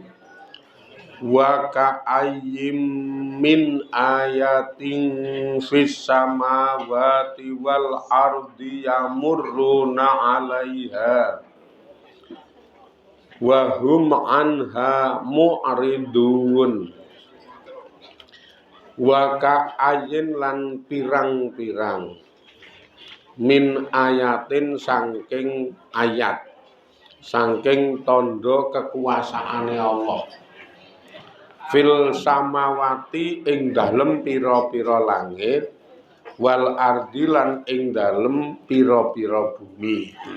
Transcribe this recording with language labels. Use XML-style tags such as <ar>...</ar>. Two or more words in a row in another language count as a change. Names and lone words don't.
<ar>وكأين من آية في السماوات والأرض يمرون عليها وهم عنها معرضون. وكأين</ar> <jv>lan pirang-pirang</jv> <ar>من آية</ar> <jv>saking ayat, saking tondo kekuasaane Allah,</jv> <ar>في السماوات</ar> <jv>ing dalem pira-pira langit,</jv> <ar>والأرض</ar> <jv>lan ing dalem pira-pira bumi.</jv>